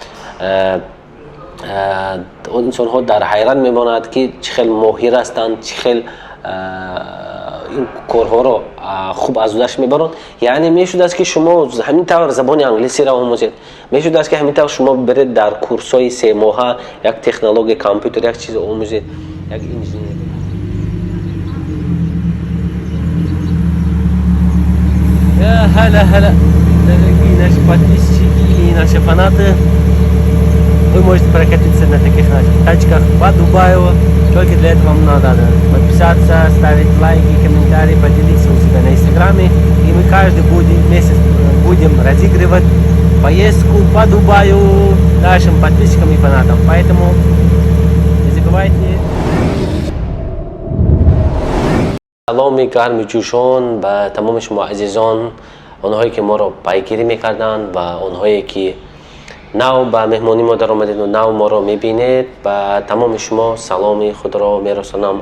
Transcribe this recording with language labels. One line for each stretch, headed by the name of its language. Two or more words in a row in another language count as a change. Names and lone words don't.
Tajik: انسان ها در حیرت میماند که چه ماهر هستند چه این کارها رو خوب از دست میبرند یعنی میشود است که شما همین طور زبان انگلیسی را آموزید میشود است که همین طور شما برید در کورس‌های 3 ماهه یک تکنولوژی کامپیوتر یک چیز آموزید یک انجینری هلا
Russian: дорогие наши подписчики и наши фанаты. Вы можете прокатиться на таких наших тачках по Дубаю. Только для этого вам надо подписаться, ставить лайки, комментарии, поделиться у себя на инстаграме. И мы каждый месяц будем разыгрывать поездку по Дубаю нашим подписчикам и фанатам. Поэтому не забывайте.
Tajik: سلامی گرم جوشان به تمام شما عزیزان اونهایی که ما رو پیگیری میکردن و اونهایی که نو به مهمانی ما در آمدید و نو ما رو میبینید به تمام شما سلامی خود را میرسانم